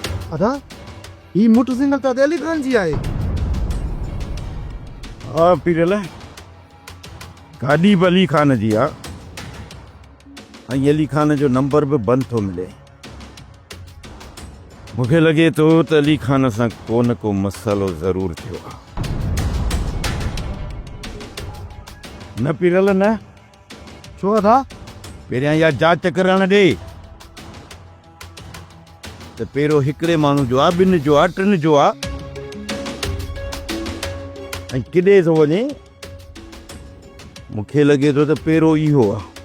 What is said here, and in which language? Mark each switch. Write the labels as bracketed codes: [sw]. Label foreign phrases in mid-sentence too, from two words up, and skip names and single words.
[sd] अदा ही मोटरसाइकिल त अली खान जी आहे। हाँ पीरल गाड़ी भी अली खान जी आ। अली खान जो नंबर भी बंद थो मिले। मुझे लगे तो अली खान से को न को मसलो जरूर थियो आ। न पीरल न छो अदा पहिरियां या जांच करण दे। तो पेरो हिकड़े मानू जो आ, बिन जो आ, टिन जो आ, किडे तो वने। मुखे लगे तो पेरो इहो आ।